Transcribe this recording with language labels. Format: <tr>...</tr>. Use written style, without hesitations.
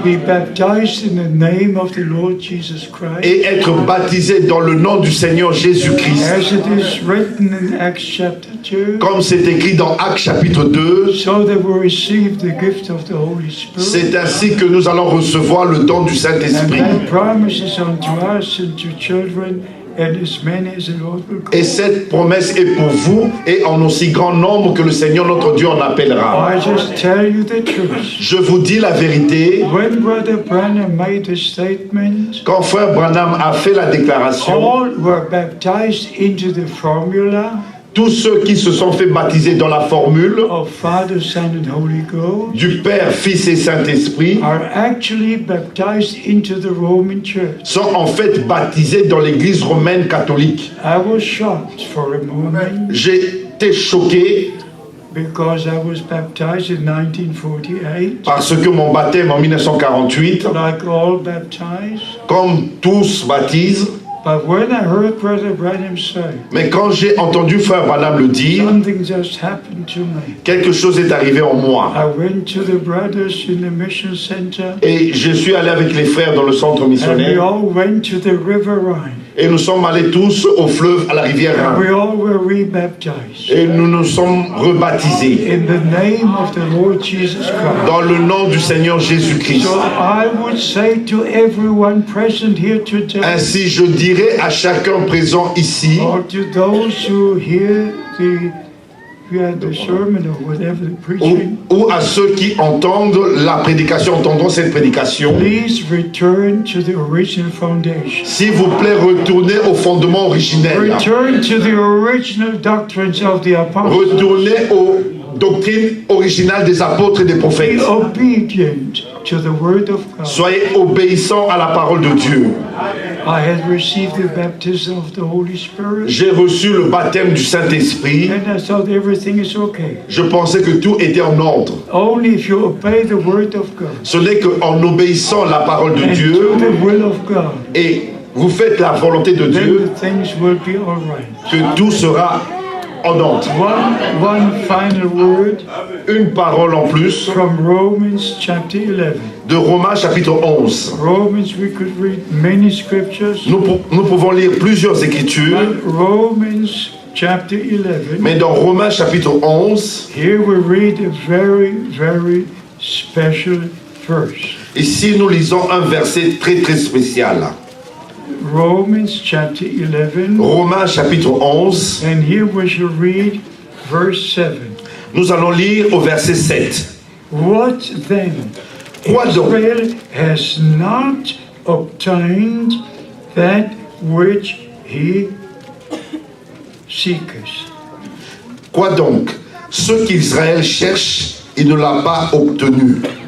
<en>be baptized in the name of the Lord Jesus Christ,</en> <fr>et être baptisés dans le nom du Seigneur Jésus-Christ.</fr> <en>as it is written in Acts chapter 2,</en> <fr>Comme c'est écrit dans Actes chapitre 2,</fr> <en>so that we receive the gift of the Holy Spirit.</en> <fr>c'est ainsi que nous allons recevoir le don du</fr> <en>And</en> <fr>Saint-Esprit.</fr> <en>that promises unto us and to children and as many as the Lord will</en> <fr>Et</fr> <en>call.</en> <fr>cette promesse est pour vous et en aussi grand nombre que le Seigneur notre Dieu en appellera.</fr> <en>I just tell you the truth.</en> <fr>Je vous dis la vérité,</fr> <en>When Brother Branham made a statement,</en> <fr>quand frère Branham a fait la déclaration,</fr> <en>all were baptized into the formula</en> <fr>tous ceux qui se sont fait baptiser dans la formule</fr> <en>of Father, Son, and Holy Ghost</en> <fr>du Père, Fils et Saint-Esprit</fr> <en>are actually baptized into the Roman Church.</en> <fr>sont en fait baptisés dans l'église romaine catholique.</fr> <en>I was shocked for a moment</en> <fr>J'ai été choqué</fr> <en>because I was baptized in 1948,</en> <fr>parce que mon baptême en 1948,</fr> <en>like all baptized,</en> <fr>comme tous baptisent,</fr> <en>But when I heard Brother Branham say,</en> <fr>Mais quand j'ai entendu Frère Branham le dire,</fr> <en>something just happened to me.</en> <fr>quelque chose est arrivé en moi.</fr> <en>I went to the brothers in the mission center,</en> <fr>Et je suis allé avec les frères dans le centre</fr> <en>and we</en> <fr>missionnaire.</fr> <en>all went to the River Rhine,</en> <fr>Et nous sommes allés tous au fleuve, à la rivière</fr> <en>and</en> <fr>Rhin.</fr> <en>we all were rebaptized</en> <fr>Et nous nous sommes rebaptisés</fr> <en>in the name of the Lord Jesus Christ.</en> <fr>dans le nom du Seigneur Jésus-Christ.</fr> <en>So I would say to everyone present here today,</en> <fr>Ainsi, je dirais à chacun présent ici,</fr> <en>or to those who hear the sermon or whatever the preaching,</en> <fr>ou à ceux qui entendent la prédication, entendront cette prédication,</fr> <en>please return to the original foundation.</en> <fr>s'il vous plaît, retournez au fondement originel.</fr> <en>Return to the original doctrines of the apostles.</en> <fr>Retournez aux doctrines originales des apôtres et des</fr> <en>Be</en> <fr>prophètes.</fr> <en>obedient to the word of God.</en> <fr>Soyez obéissants à la parole de Dieu.</fr> <en>I had received the baptism of the Holy Spirit,</en> <fr>J'ai reçu le baptême du Saint-Esprit.</fr> <en>and I thought everything is okay.</en> <fr>Je pensais que tout était en ordre.</fr> <en>Only if you obey the word of God</en> <fr>Ce n'est qu'en obéissant la parole de</fr> <en>and</en> <fr>Dieu</fr> <en>do the will of God,</en> <fr>et vous faites la volonté de</fr> <en>then</en> <fr>Dieu</fr> <en>the things will be all right.</en> <fr>que tout sera en ordre.</fr> <en>One final word</en> <fr>Une parole en plus</fr> <en>from Romans chapter 11.</en> <fr>de Romains chapitre 11.</fr> <en>Romans, we could read many scriptures,</en> <fr>Nous pouvons lire plusieurs écritures,</fr> <en>but Romans chapter 11,</en> <fr>mais dans Romains chapitre 11,</fr> <en>here we read a very, very special verse.</en> <fr>ici nous lisons un verset très très spécial.</fr> <en>Romans chapter 11,</en> <fr>Romains chapitre 11,</fr> <en>and here we shall read verse 7.</en> <fr>nous allons lire au verset 7.</fr> <en>What then?</en> <fr>Quoi donc?</fr> <en>Israel has not obtained that which he seeketh.</en> <fr>Quoi donc? Ce qu'Israël cherche, il ne l'a pas obtenu.</fr>